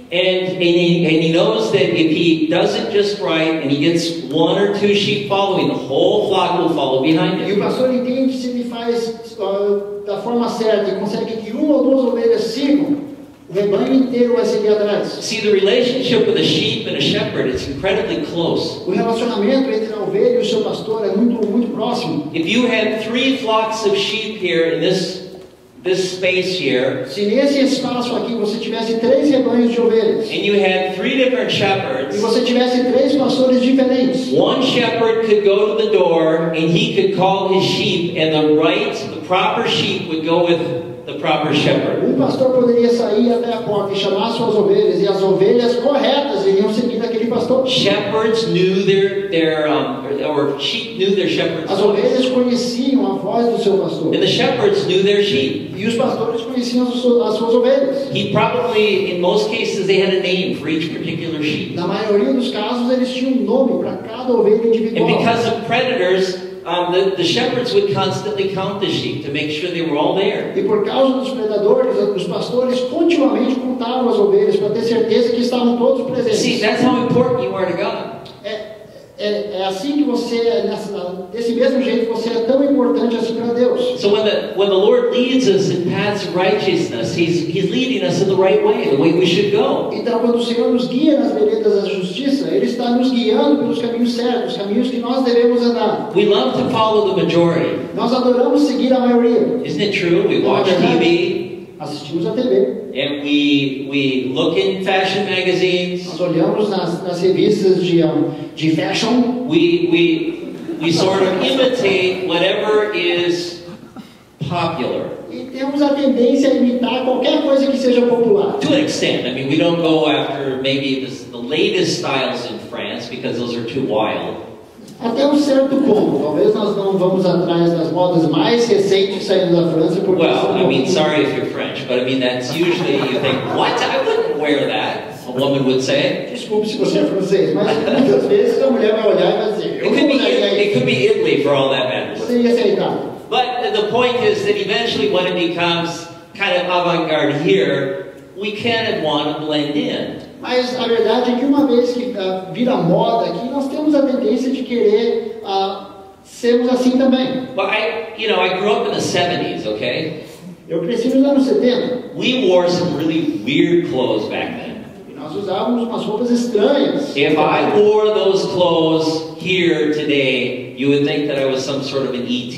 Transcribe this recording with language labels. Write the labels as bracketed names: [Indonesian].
[English] And he knows that if he does it just right and he gets one or two sheep following, the whole flock will follow behind [Portuguese] E o [English] him. [Portuguese] pastor entende se ele faz da forma certa e consegue que uma ou duas ovelhas sigam, o rebanho inteiro vai seguir atrás. [English] See, the relationship with a sheep and a shepherd is incredibly close. [Portuguese] O relacionamento entre a ovelha e o seu pastor é muito, muito próximo. [English] If you had 3 flocks of sheep here in this space here, [Portuguese] Se nesse espaço aqui você tivesse 3 rebanhos de ovelhas [English] and you had 3 different [Portuguese] e [English] shepherds, [Portuguese] você tivesse 3 pastores diferentes, [English] one shepherd could go to the door and he could call his sheep, and the proper sheep would go with the proper shepherd. [Portuguese] pastor poderia sair até a porta e chamar suas ovelhas, e as ovelhas corretas iriam seguir aquele pastor. [English] Shepherds knew or sheep knew their shepherd's [Portuguese] As [English] voice, [Portuguese] ovelhas conheciam a voz do seu pastor, [English] and the shepherds knew their sheep. [Portuguese] e os pastores conheciam as suas ovelhas. [English] He probably, in most cases, they had a name for each particular sheep. [Portuguese] Na maioria dos casos, eles tinham um nome para cada ovelha [English] And [Portuguese] individual. [English] because of predators, the shepherds would constantly count the sheep to make sure they were all there. [Portuguese] E por causa dos predadores, os pastores continuamente contavam as ovelhas para ter certeza que estavam todos presentes. [English] See, that's how important you are to God. [Portuguese] É assim que você, desse mesmo jeito, você é tão importante assim para Deus. [English] So when the Lord leads us in paths of righteousness, He's leading us in the right way, the way we should go. [Portuguese] Então, quando o Senhor nos guia nas veredas da justiça, Ele está nos guiando pelos caminhos certos, caminhos que nós devemos andar. [English] We love to follow the majority. [Portuguese] Nós adoramos seguir a maioria. [English] Isn't it true? We watch TV, [Portuguese] Assistimos a TV. [English] and we look in fashion magazines. [Portuguese] Nós olhamos nas revistas de fashion. [English] We sort of imitate whatever is popular. [Portuguese] E temos a tendência a imitar qualquer coisa que seja popular. [English] To an extent. I mean, we don't go after maybe the latest styles in France because those are too wild. [Portuguese] Até um certo ponto. Talvez nós não vamos atrás das modas mais recentes saindo da França. Porque [English] Well, I mean, sorry if you're French, but I mean, that's usually, you think, what? I wouldn't wear that, a woman would say. [Portuguese] Desculpe se você é francês, mas muitas vezes a mulher vai olhar e vai dizer, [English] It could be Italy for all that matters. [Portuguese] Seria aceitável. [English] But the point is that eventually when it becomes kind of avant-garde here, we can and want to blend in. [Portuguese] Mas a verdade é que uma vez que vira moda aqui, nós temos a tendência de querer sermos assim também. [English] But I grew up in the 70s, okay? [Portuguese] Eu cresci nos anos 70 [English] We wore some really weird clothes back then. [Portuguese] e nós usávamos umas roupas estranhas. [English] If I wore those clothes here today, you would think that I was some sort of an ET.